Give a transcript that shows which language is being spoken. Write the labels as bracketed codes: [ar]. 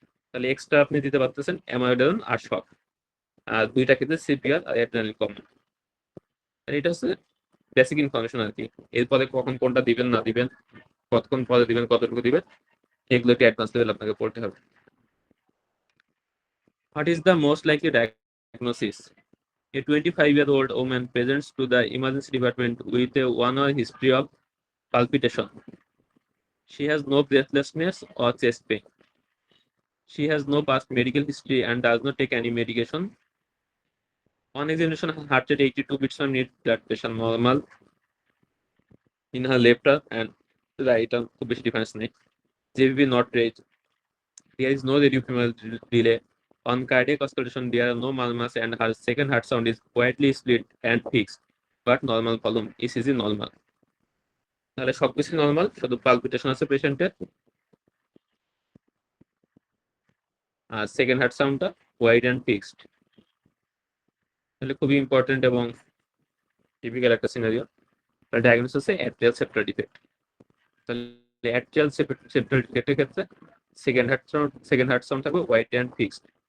[bn] তাহলে এক্সট্রা আপনি দিতে পারতেছেন অ্যামোডারন আর শক, আর দুইটা ক্ষেত্রে সিপিআর আর অ্যাড্রেনালিন কম। এটা হচ্ছে বেসিক ইনফরমেশন আর কি। এরপরে কখন কোনটা দিবেন না দিবেন, কতক্ষণ পরে দিবেন, কতটুকু দিবেন, এগুলো একটু অ্যাডভান্স লেভেল আপনাকে পড়তে হবে। [en] What is the most likely diagnosis? A 25-year-old woman presents to the emergency department with a 1-hour history of palpitation. She has no breathlessness or chest pain. She has no past medical history and does not take any medication. On examination, her heart rate 82 beats per minute, blood pressure normal in her left arm and right arm, [bn] খুব বেশি [en] difference নেই। JVP not raised. There is no radiofemoral delay. On cardiac auscultation, there are no murmurs and her second heart sound is quietly split and fixed, but normal volume. ECG normal. [bn] তাহলে সবকিছু normal, শুধু palpitation আছে পেশেন্টের, আর second heart সাউন্ডটা wide and fixed. তাহলে খুবই important এবং typical একটা সিনারিও। ডায়াগনোসিস হচ্ছে অ্যাট্রিয়াল সেপ্টাল ডিফেক্ট। তাহলে অ্যাট্রিয়াল সেপ্টাল ডিফেক্টের ক্ষেত্রে সেকেন্ড হার্ট সাউন্ড থাকবে ওয়াইড অ্যান্ড ফিক্সড।